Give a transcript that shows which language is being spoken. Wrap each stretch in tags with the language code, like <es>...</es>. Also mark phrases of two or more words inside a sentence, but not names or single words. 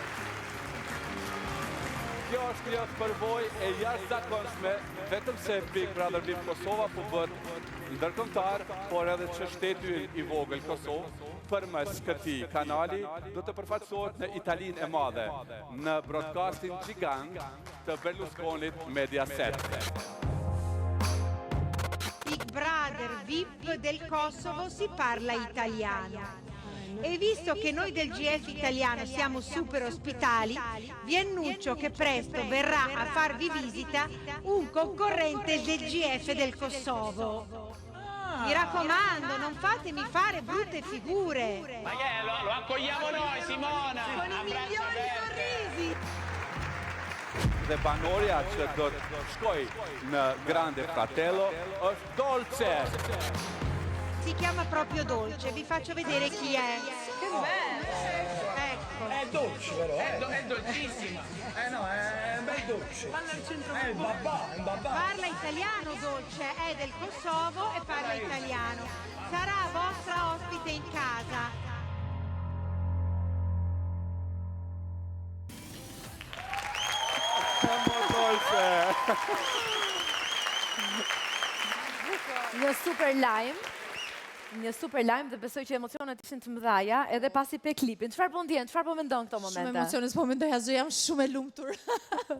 <sq>Kjo është një përvojë e jashtëzakonshme, vetëm se Big Brother VIP Kosova po bëhet ndërkombëtar, por edhe që shteti i vogël Kosovë përmes këtij kanali do të përfaqësohet në Italinë e Madhe, në</sq> <en>broadcasting gjigant</en> <sq>të Berlusconit Mediaset.</sq> <it>Big Brother VIP del Kosovo si parla italiano. E visto che noi del GF italiano siamo super ospitali, vi annuncio che presto verrà a farvi visita un concorrente del GF del Kosovo. Mi raccomando, non fatemi fare brutte figure. Ma che lo accogliamo noi, Simona! Con i migliori sorrisi.</it> <sq>Dhe banorja që do të shkoj në Grande Fratello është Dolce.</sq> <it>Si chiama proprio Dolce, vi faccio vedere chi è. Che bello! Ecco. È dolce però, È dolcissima! no, è un bel dolce. Parla al centro. È un babà. Parla italiano Dolce, è del Kosovo e parla italiano. Sarà vostra ospite in casa. Amo Dolce.</it> <sq>Një super lajm dhe besoj që emocionet ishin të mëdhaja edhe pasi pe klipin. Çfarë po ndjen? Çfarë po mendon këto momente? Shumë emocione, s'po mendoj asgjë, jam shumë e lumtur.</sq>